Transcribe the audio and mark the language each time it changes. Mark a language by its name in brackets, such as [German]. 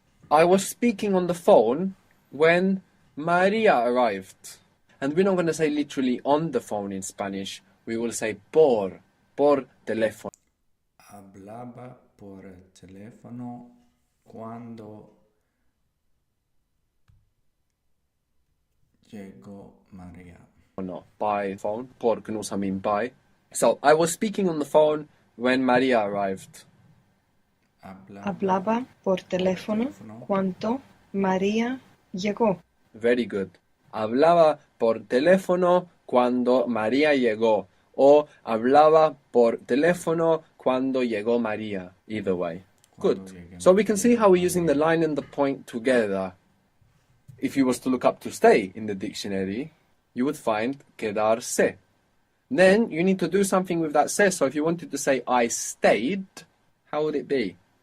[English] I was speaking on the phone when Maria arrived. And we're not going to say literally on the phone in Spanish. We will say por teléfono. [Spanish] Hablaba por el teléfono cuando llegó María. [English] No, by phone. Por can also mean by. So I was speaking on the phone when Maria arrived. [Spanish] Hablaba por teléfono cuando María llegó. [English] Very good. [Spanish] Hablaba por teléfono cuando María llegó. O hablaba por teléfono cuando llegó María. [English] Either way. Good. So we can see how we're using the line and the point together. If you was to look up to stay in the dictionary, you would find quedarse. Then you need to do something with that se. So if you wanted to say I stayed, how would it be?